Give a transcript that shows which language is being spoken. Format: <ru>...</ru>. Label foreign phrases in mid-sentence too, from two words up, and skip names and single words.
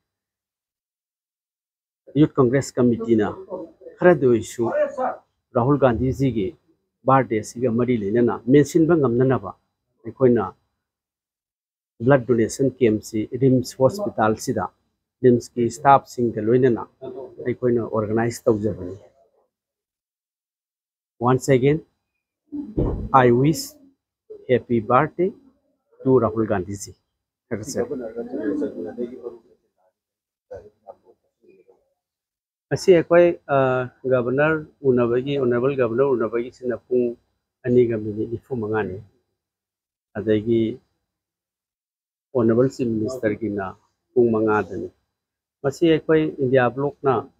<mni>ꯌꯨꯊ ꯀꯣꯡꯒ꯭ꯔꯦꯁ ꯀꯃꯤꯇꯤꯅ ꯈꯔꯗ ꯑꯣꯏꯁꯨ ꯔꯥꯍꯨꯜ ꯒꯥꯟꯙꯤꯖꯤꯒꯤ ꯕꯥꯔꯗꯦ ꯑꯁꯤꯒ ꯃꯔꯤ ꯂꯩꯅꯅ ꯃꯦꯟꯁꯤꯟꯕ ꯉꯝꯅꯅꯕ ꯑꯩꯈꯣꯏꯅ</mni> <en>blood donation</en> <mni>ꯀꯦꯝꯞꯁꯤ ꯔꯤꯝꯁ ꯍꯣꯁꯄꯤꯇꯥꯜꯁꯤꯗ ꯔꯤꯝꯁꯀꯤ ꯁ꯭ꯇꯥꯐꯁꯤꯡꯒ ꯂꯣꯏꯅꯅ ꯑꯩꯈꯣꯏꯅ ꯑꯣꯔꯒꯅꯥꯏꯖ ꯇꯧꯖꯕꯅꯤ</mni> <en>Once again, I wish happy birthday to Rahul Gandhi ji.</en> <mni>Asi akwai governor unabagi</mni> <en>honorable governor</en> <mni>unabagi sina pung ani ga minute 9 ni adagi</mni> <en>honorable chief minister</en> <mni>gi na pung 5 dani masi akwai India block na</mni>